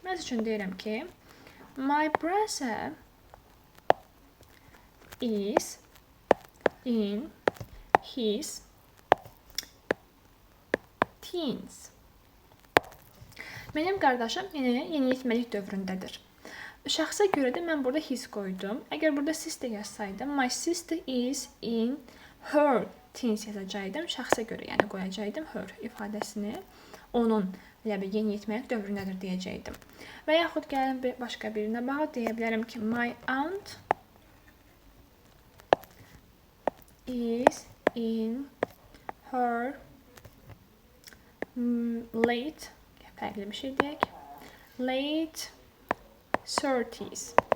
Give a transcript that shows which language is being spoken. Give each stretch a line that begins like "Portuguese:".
Azerbaijani: Məsəl üçün deyirəm ki,
English: my brother is in his teens.
Azerbaijani: Mənim qardaşım yeniyetməlik dövründədir. Şəxsə görə də mən burada his qoydum. Əgər burada
English: sister
Azerbaijani: yazsaydım,
English: my sister is in her teens
Azerbaijani: yazacaqdım. Şəxsə görə, yəni qoyacaqdım her ifadəsini. Onun yeniyetməlik dövründədir deyəcəkdim. Və yaxud gəlin başqa birinə baxıb deyə bilərəm ki,
English: my aunt is in her late,
Azerbaijani: fərqli bir şey deyək,
English: late 30s.